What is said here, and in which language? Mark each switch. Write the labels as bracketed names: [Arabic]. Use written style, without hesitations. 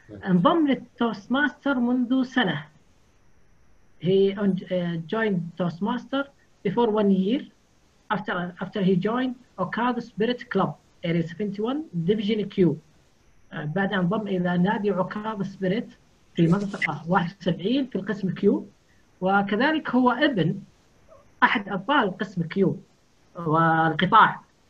[Arabic] انضم للتوستماستر منذ سنة. [English] He joined Toastmaster before 1 year after he joined Okada Spirit Club Area 71 Division Q. [Arabic] بعد انضم إلى نادي عكاظ سبيريت في منطقة 71 في القسم كيو، وكذلك هو ابن أحد أبطال القسم كيو والقطاع.